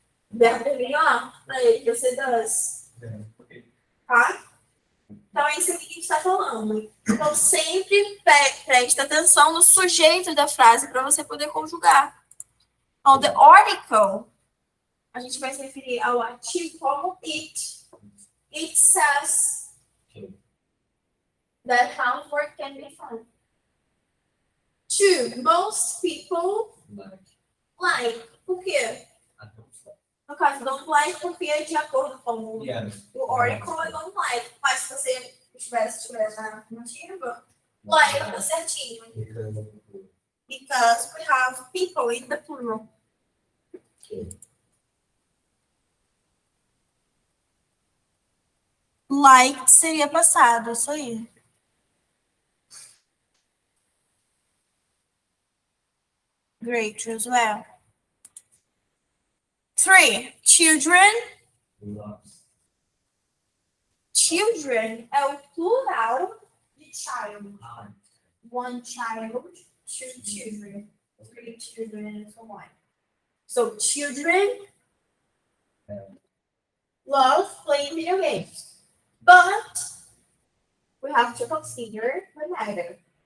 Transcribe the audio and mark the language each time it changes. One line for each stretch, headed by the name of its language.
Portuguese: O verbo termina em O. Para ele, que você does. Tá? Então, é isso que a gente está falando. Então, sempre preste atenção no sujeito da frase para você poder conjugar. Então,
English: the article,
Portuguese: a gente vai se referir ao artigo como it.
English: It says that housework can be fun. 2. Most people like.
Portuguese: Por quê? No caso, don't like porque é de acordo com o article é don't like. Mas se você estivesse na afirmativa, like tá certinho.
English: Because we have people in the plural.
Portuguese: Like seria passado, isso aí.
English: Great as well. 3. Children.
Portuguese: Children é o plural de child.
English: One child, 2 children, 3 children, and so on. So children love playing video games. But we have to consider the matter.